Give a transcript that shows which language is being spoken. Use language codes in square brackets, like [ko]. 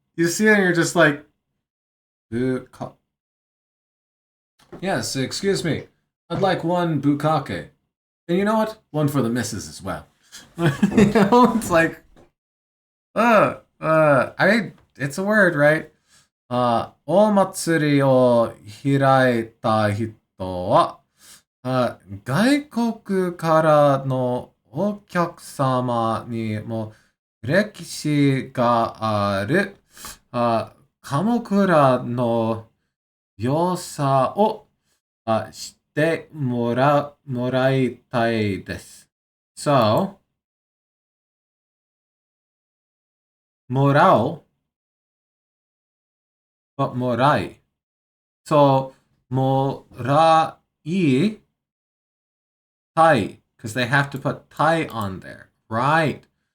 [en] You see it and you're just like, yes, excuse me. I'd like one bukake. And you know what? One for the missus as well. You know, it's like, I mean, it's a word, right? [ja] 大祭りを開いた人は、外国からのお客様にも歴史がある、鎌倉の良さを、知ってもらいたいです。 [en] So, もらう but morai. So morai tai, because they have to put tai on there. Right.